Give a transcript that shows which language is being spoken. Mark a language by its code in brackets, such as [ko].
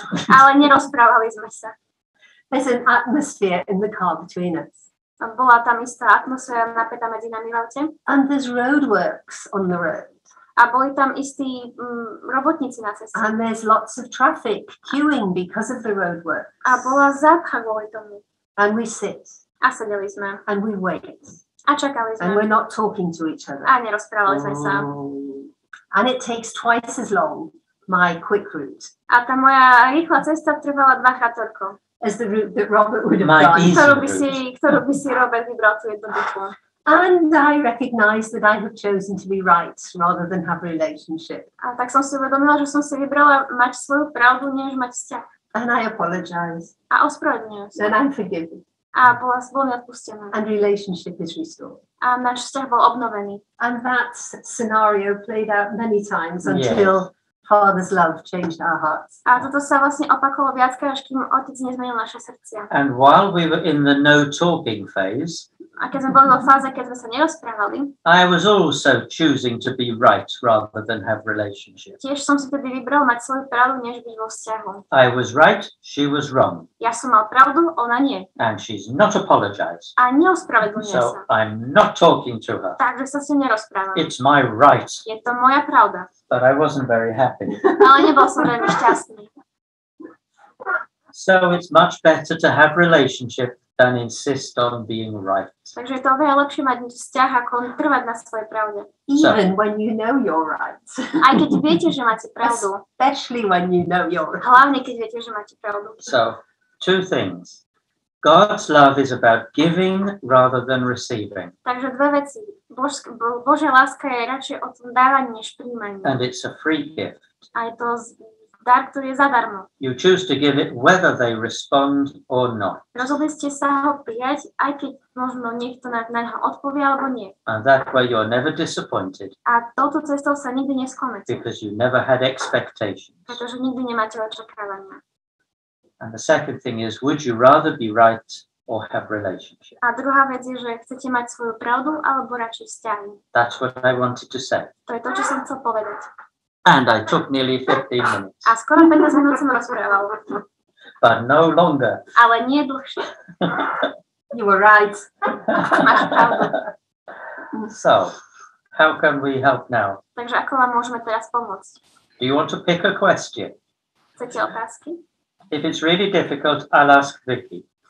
[sk] Ale nerozprávali sme sa. [en] There's an atmosphere in the car between us. [sk] A bola tam istá atmosféra napätá medzi nami v aute. [en] And there's roadworks on the road. [sk] A boli tam istí robotníci na ceste. [en] And there's lots of traffic queuing because of the roadworks. [sk] A bola zápcha kvôli tomu. [en] And we sit. [sk] A sedeli sme. [en] And we wait. [sk] A čakali sme. [en] And we're not talking to each other. [sk] A nerozprávali sme sa. [en] And it takes twice as long, my quick route. [sk] A tá moja rýchla cesta trvala 2-krát toľko. [en] As the route that Robert would have [sk] My [en] done. easy [sk] Ktorú by si Robert vybral tú jednoduchú. [en] And I recognize that I have chosen to be right rather than have a relationship. [sk] A tak som si uvedomila, že som si vybrala mať svoju pravdu, než mať vzťah. [en] And I apologize. [sk] A ospravedlňujem sa. [en] And I'm forgiven. [sk] A bol mi odpustená. [en] And relationship is restored. [sk] A náš vzťah bol obnovený. [en] And that scenario played out many times until Father's love changed our hearts. [sk] A toto sa vlastne opakovalo viackrát, až kým Otec nezmenil naše srdcia. [en] And while we were in the no talking phase, [sk] A keď sme boli vo fáze, keď sme sa nerozprávali, [en] I was also choosing to be right rather than have relationships. [sk] tiež som si tedy vybral mať svoju pravdu, než byť vo vzťahu. [en] I was right, she was wrong, [sk] Ja som mal pravdu, ona nie. [en] and she's not apologized. [sk] A neospravedlňuje [en] So [sk] sa. [en] I'm not talking to her. [sk] Takže sa s ňou nerozprávam. [en] It's my right, [sk] Je to moja pravda. [en] but I wasn't very happy. [sk] Ale nebol som veľmi šťastný. [en] So it's much better to have relationship than insist on being right. [sk] Takže je to oveľa lepšie mať vzťah, ako trvať na svojej pravde. [en] Even when you know you're right. [sk] Aj keď viete, že máte pravdu. [en] Especially when you know you're right. [sk] Hlavne, keď viete, že máte pravdu. [en] So, two things. God's love is about giving rather than receiving. [sk] Takže dve veci. Božia láska je radšej o tom dávaní, než príjmaní. [en] And it's a free gift. [sk] A je to dar, ktorý je zadarmo. [en] You choose to give it whether they respond or not. [sk] Rozhodli ste sa ho prijať, aj keď možno niekto na ňo odpovie alebo nie. [en] And that way you're never disappointed [sk] A touto cestou sa nikdy nesklamete, [en] because you never had expectations. [sk] pretože nikdy nemáte očakávania. [en] And the second thing is, would you rather be right or have relationship? [sk] A druhá vec je, že chcete mať svoju pravdu alebo radšej vzťahy. [en] That's what I wanted to say. [sk] To je to, čo som chcel povedať. [en] And I took nearly 15 minutes, [sk] A skoro 15 minút som rozprával, [en] but no longer. [sk] ale nie dlhšie. [en] You were right. [sk] Máš pravdu. [en] So, how can we help now? [sk] Takže ako vám môžeme teraz pomôcť? [en] Do you want to pick a question? [sk] Chcete otázky? [en] If it's really difficult, I'll ask Vicky.